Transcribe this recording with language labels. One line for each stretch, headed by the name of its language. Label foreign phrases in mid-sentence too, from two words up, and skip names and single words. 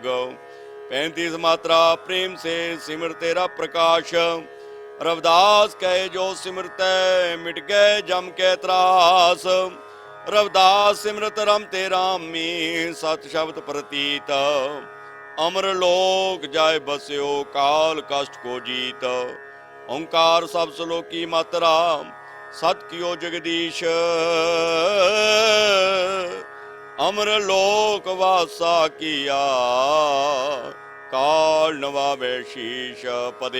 Hindi: 35 मात्रा प्रेम से सिमर तेरा प्रकाश, रविदास कहे जो सिमरते मिट गए जम के त्रास। रविदास सिमरत रमते रामी, सत शब्द प्रतीत। अमर लोक जाय बस्यो काल कष्ट को जीत। ओंकार सब श्लोकी मात्रा सत कियो जगदीश, अमर लोक वासा किया काल नवावे शीश पदे।